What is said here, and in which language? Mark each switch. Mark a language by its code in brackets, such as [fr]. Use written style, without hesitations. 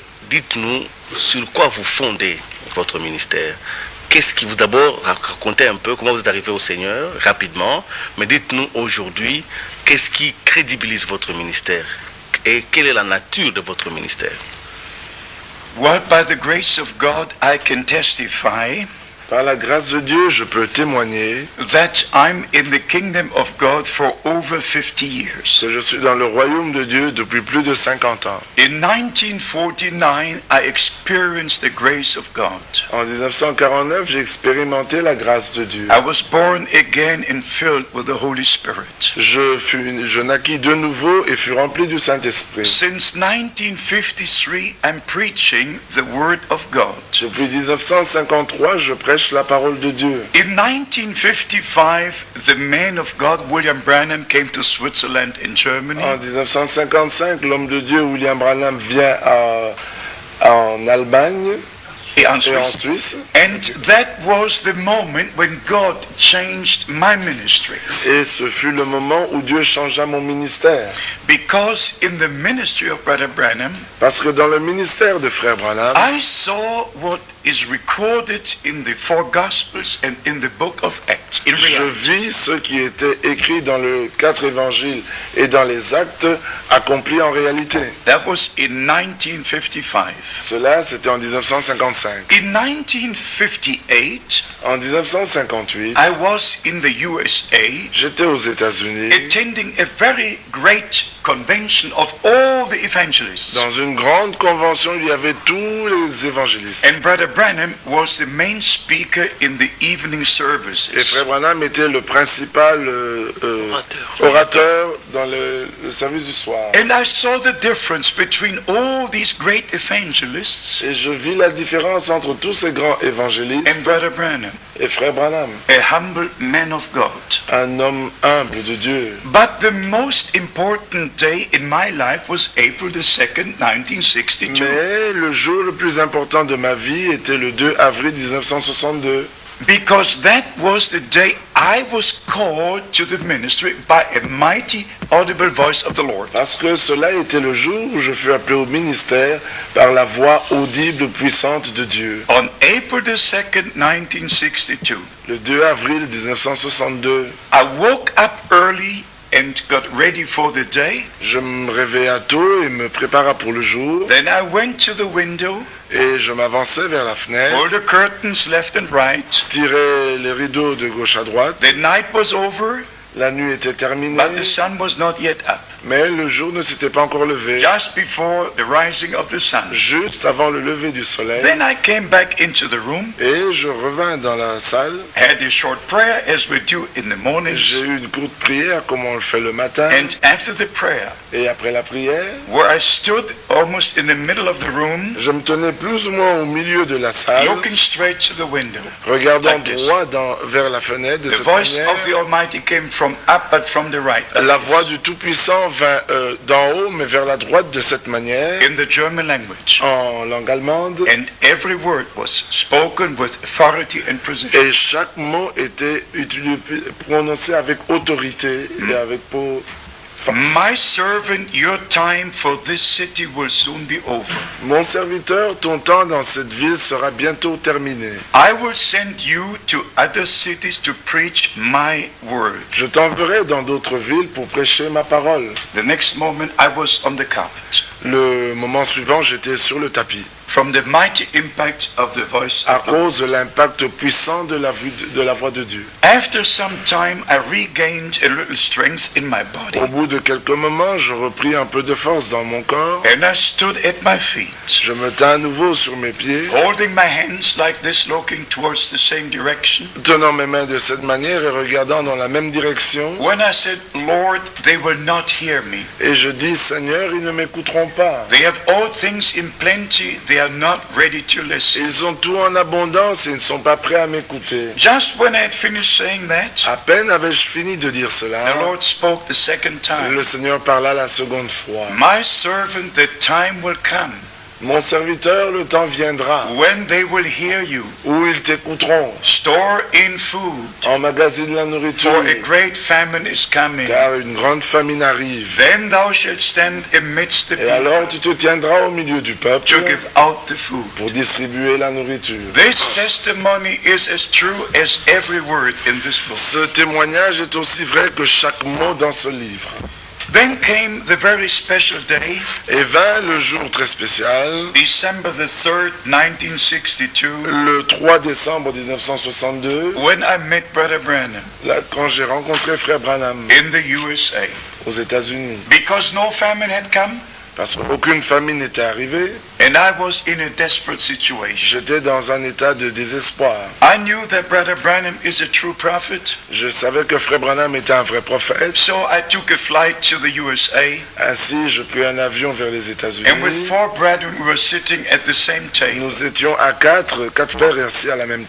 [fr] Dites-nous sur quoi vous fondez votre ministère. Qu'est-ce qui vous, d'abord, racontez un peu comment vous êtes arrivé au Seigneur, rapidement, mais dites-nous aujourd'hui, qu'est-ce qui crédibilise votre ministère et quelle est la nature de votre ministère? [en] Well, by the grace of God, I can testify [fr] Par la grâce de Dieu, je peux témoigner [en] that I'm in the kingdom of God for over 50 years. [fr] que je suis dans le royaume de Dieu depuis plus de 50 ans. [en] In 1949, I experienced the grace of God. [fr] En 1949, j'ai expérimenté la grâce de Dieu. [en] I was born again and filled with the Holy Spirit. [fr] Je naquis de nouveau et fus rempli du Saint-Esprit. [en] Since 1953, I'm preaching the Word of God. [fr] Depuis 1953, je prêche la parole de Dieu. [en] In 1955, the man of God, William Branham, came to Switzerland and Germany. [fr] En 1955, l'homme de Dieu William Branham vient en Allemagne Et en et en Suisse. Suisse. [en] And that was the moment when God changed my ministry. [fr] Et ce fut le moment où Dieu changea mon ministère. [en] Because in the ministry of Brother Branham, [fr] Parce que dans le ministère de Frère Branham, [en] I saw what is recorded in the four Gospels and in the book of Acts. In [fr] je [en] reality, [fr] vis ce qui était écrit dans les 4 évangiles et dans les actes accomplis en réalité. [en] that was in 1955. [fr] Cela, c'était en 1955. [en] In 1958, [fr] En 1958, [en] I was in the USA [fr] j'étais aux États-Unis [en] attending a very great convention of all the evangelists. [fr] dans une grande convention. Il y avait tous les évangélistes. [en] And Brother Branham was the main speaker in the evening services. [fr] Et Frère Branham était le principal orateur dans le service du soir. [en] And I saw the difference between all these great evangelists [fr] Et je vis la différence entre tous ces grands évangélistes [en] and Brother Branham, [fr] et Frère Branham, [en] a humble man of God. [fr] un homme humble de Dieu. [en] But the most important day in my life was April the 2nd, 1962. [fr] Mais le jour le plus important de ma vie était le 2 avril 1962. [en] Because that was the day I was called to the ministry by a mighty audible voice of the Lord. [fr] Parce que cela était le jour où je fus appelé au ministère par la voix audible puissante de Dieu. [en] On April the 2nd, 1962, [fr] Le 2 avril 1962, [en] I woke up early and got ready for the day. [fr] je me réveilla tôt et me prépara pour le jour. [en] Then I went to the window, [fr] Et je m'avançais vers la fenêtre, [en] pulled the curtains left and right. [fr] tirais les rideaux de gauche à droite. [en] The night was over, [fr] La nuit était terminée, [en] but the sun was not yet up. [fr] mais le jour ne s'était pas encore levé. [en] Just before the rising of the sun. [fr] Juste avant le lever du soleil, [en] Then I came back into the room, [fr] et je revins dans la salle. [en] had a short prayer as we do in the mornings. [fr] J'ai eu une courte prière comme on le fait le matin. [en] And after the prayer, [fr] Et après la prière, [en] where I stood almost in the middle of the room, [fr] je me tenais plus ou moins au milieu de la salle, [en] looking straight to the window. [fr] regardant [en] like this. [fr] droit vers la fenêtre de [en] The [fr] cette [en] voice [fr] manière. [en] of the Almighty came from up but from the right. [fr] La voix du Tout-Puissant vint d'en haut, mais vers la droite de cette manière, [en] In the German language. [fr] en langue allemande. [en] And every word was spoken with authority and precision. [fr] Et chaque mot était prononcé avec autorité et avec [en] My servant, your time for this city will soon be over. [fr] Mon serviteur, ton temps dans cette ville sera bientôt terminé. [en] I will send you to other cities to preach my word. [fr] Je t'enverrai dans d'autres villes pour prêcher ma parole. [en] The next moment I was on the carpet. [fr] Le moment suivant, j'étais sur le tapis. [en] From the mighty impact of the voice [fr] À [en] of the Lord. [fr] cause de l'impact puissant de la voix de Dieu. [en] After some time, I regained a little strength in my body. [fr] Au bout de quelques moments, je repris un peu de force dans mon corps. [en] And I stood at my feet, [fr] Je me tins à nouveau sur mes pieds, [en] holding my hands like this, looking towards the same direction. [fr] tenant mes mains de cette manière et regardant dans la même direction. [en] When I said, Lord, they will not hear me. [fr] Et je dis, Seigneur, ils ne m'écouteront pas. [en] They have all things in plenty, they are not ready to listen. [fr] Ils ont tout en abondance et ils ne sont pas prêts à m'écouter. [en] Just when I had finished saying that, [fr] À peine avais-je fini de dire cela, [en] the Lord spoke the second time. [fr] le Seigneur parla la seconde fois. [en] My servant, the time will come [fr] Mon serviteur, le temps viendra [en] when they will hear you. [fr] où ils t'écouteront. [en] Store in food, [fr] Emmagasine la nourriture, [en] for a great famine is coming. [fr] car une grande famine arrive. [en] Then thou shalt stand amidst the [fr] Et alors [en] people [fr] tu te tiendras au milieu du peuple [en] to give out the food. [fr] pour distribuer la nourriture. [en] This testimony is as true as every word in this book. [fr] Ce témoignage est aussi vrai que chaque mot dans ce livre. [en] Then came the very special day, [fr] Et vint le jour très spécial, [en] December the 3rd, 1962, [fr] le 3 décembre 1962, [en] when I met Brother Branham [fr] là, quand j'ai rencontré Frère Branham [en] in the USA. [fr] aux États-Unis. [en] Because no famine had come, [fr] Parce qu'aucune famine n'était arrivée, [en] and I was in a desperate situation. [fr] j'étais dans un état de désespoir. [en] I knew that Brother Branham is a true prophet, [fr] Je savais que Frère Branham était un vrai prophète. [en] so I took a flight to the USA, [fr] Ainsi, je pris un avion vers les États-Unis. [en] and with 4 brethren we were sitting at the same table. [fr] Nous étions à quatre frères assis à la même